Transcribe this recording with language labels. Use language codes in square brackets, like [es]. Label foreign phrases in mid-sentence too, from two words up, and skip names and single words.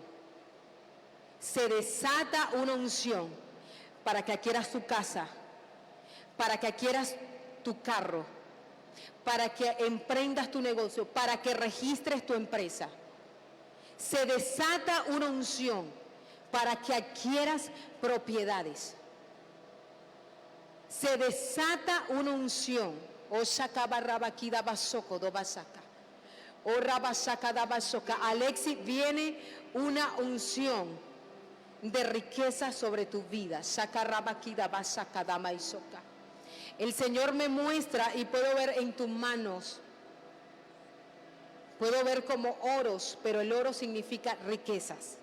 [es] Se desata una unción para que adquieras tu casa, para que adquieras tu carro, para que emprendas tu negocio, para que registres tu empresa. Se desata una unción para que adquieras propiedades. Se desata una unción. O shakabarrabakida basoko do basaka. O rabasaka da basoka. Alexis, viene una unción de riqueza sobre tu vida. Shakarrabakida basaka da maisoka. El Señor me muestra y puedo ver en tus manos. Puedo ver como oros, pero el oro significa riquezas.